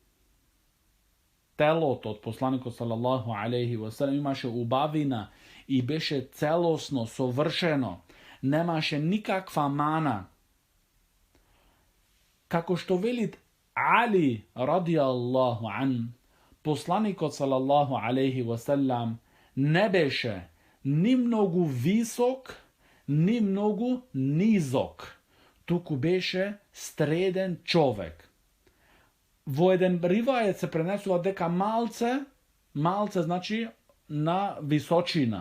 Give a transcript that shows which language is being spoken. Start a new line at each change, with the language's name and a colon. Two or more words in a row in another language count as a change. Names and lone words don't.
Macedonian: Телото од посланикот
Arabic: صلى الله عليه وسلم
Macedonian: имаше убавина и беше целосно, совршено. Немаше никаква мана. Како што велит Али
Arabic: رضي الله عنه,
Macedonian: посланикот
Arabic: صلى الله عليه وسلم
Macedonian: не беше ни многу висок, ни многу низок, туку беше среден човек. Во еден ривајет се пренесува дека малце значи на височина.